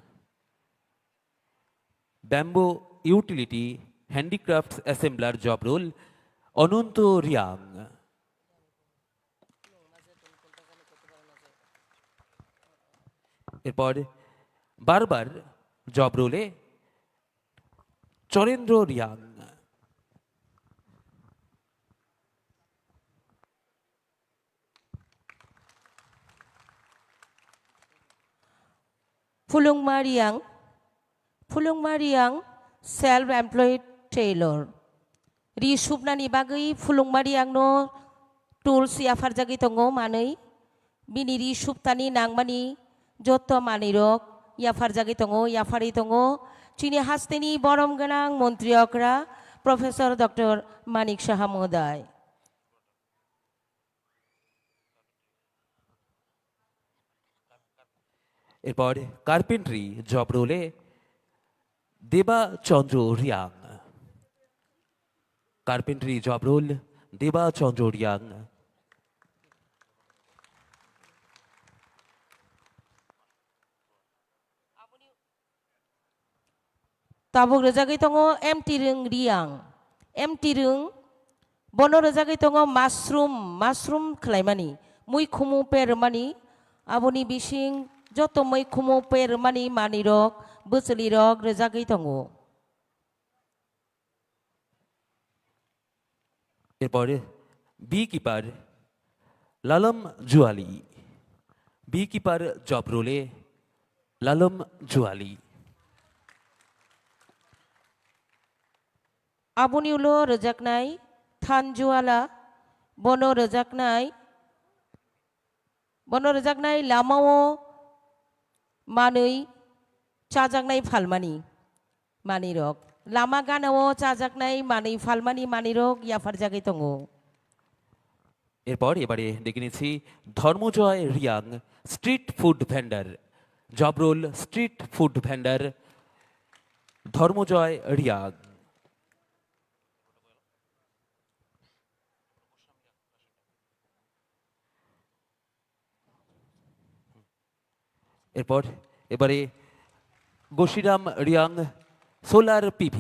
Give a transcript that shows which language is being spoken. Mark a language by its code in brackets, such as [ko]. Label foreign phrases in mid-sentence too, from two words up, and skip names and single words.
[en] bamboo utility handicraft assembler job role অনন্ত রিয়াং। [bn] এরপর [en] barber job [bn] রোলে চরেন্দ্র রিয়াং। [en] Fulungma Riang self-employed tailor. [trp] Ri subnani bagai Fulungma Riang no tools yafar jagi tongo manai. Bini ri subtani nangmani joto manirok yafar jagi tongo yafari tongo. Chini hasteni borom ganang Montri Okra Professor Dr. Manik Saha Mohoday. [bn] এরপর [en] carpentry job [bn] রোলে দেবা চন্দ্র রিয়াং। [en] carpentry job role দেবা চন্দ্র রিয়াং। [trp] Tabuk rezagi tongo empty ring riang. Empty ring bono rezagi tongo mushroom klaimani. Mui kumu permani aboni bising joto mui kumu permani manirok buselirok rezagi tongo. [bn] এরপর [en] bee keeper [bn] লালম জুয়ালি। [en] bee keeper job role লালম জুয়ালি। [trp] Aboni ulo rejaknai thanjuala bono rejaknai lamao manui chajaknai phalmani manirok. Lama ganao chajaknai mani phalmani manirok yafar jagi tongo. [bn] এরপর এবারে দেখে নিচ্ছি ধর্মজয় রিয়াং [en] street food vendor job role street food vendor [bn] ধর্মজয় রিয়াং। এরপর এবারে গোশিরাম রিয়াং [en] solar PV.